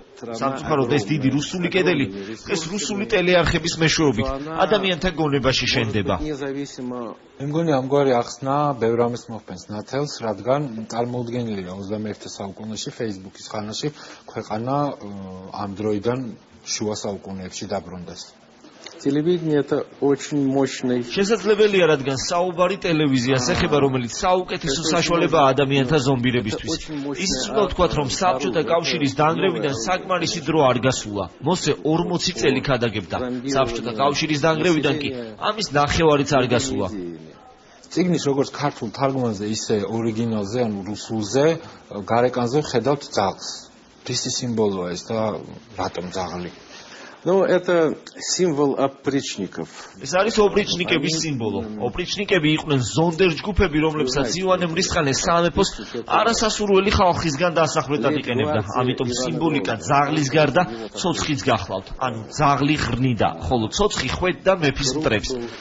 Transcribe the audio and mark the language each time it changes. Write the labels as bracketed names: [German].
[Georgian] სამწუხაროდ ეს დიდი რუსული კედელი დღეს რუსული ტელეარხების მეშვეობით ადამიანთა გონებაში შენდება. მე მგონი ამგვარი ახსნა ბევრ ამის მოხდენს ნათელს, რადგან წარმოუდგენელია 21 საუკუნეში Facebook-ის ხანაში ქვეყანა ამ დროიდან შუა საუკუნეებში დაბრუნდეს. [Russian] Телевидение это очень мощный. [Georgian] შესაძლებელია, რადგან საუბარი ტელევიზიას ეხება, რომელიც საუკეთესო საშუალებაა ადამიანთა ზომბირებისთვის. ის უნდა ვთქვათ, რომ საბჭოთა კავშირის დანგრევიდან საკმარისი დრო არ გასულა. მოსე 40 წელი ქადაგებდა. საბჭოთა კავშირის დანგრევიდან კი ამის ნახევარიც არ გასულა. წიგნის როგორც ქართულ თარგმანზე, ისე ორიგინალზე, ანუ რუსულზე, გარეკანზე ხედავთ ძაღლს. რისი სიმბოლოა ეს და რატომ ძაღლი? [Russian] Ну, это символ опричников. [Georgian] ეს არის ოპრიჩნიკების სიმბოლო. ოპრიჩნიკები იყვნენ ზონდერ ჯგუფები, რომლებსაც ივანე მრისხანე სამეფოს არასასურველი ხალხისგან დასახლებას იყენებდა. ამიტომ სიმბოლიკა ძაღლის გარდა ცოცხიც გახლავთ. ანუ ძაღლი ღრნიდა, ხოლო ცოცხი ხვედდა მეფის მტრებს.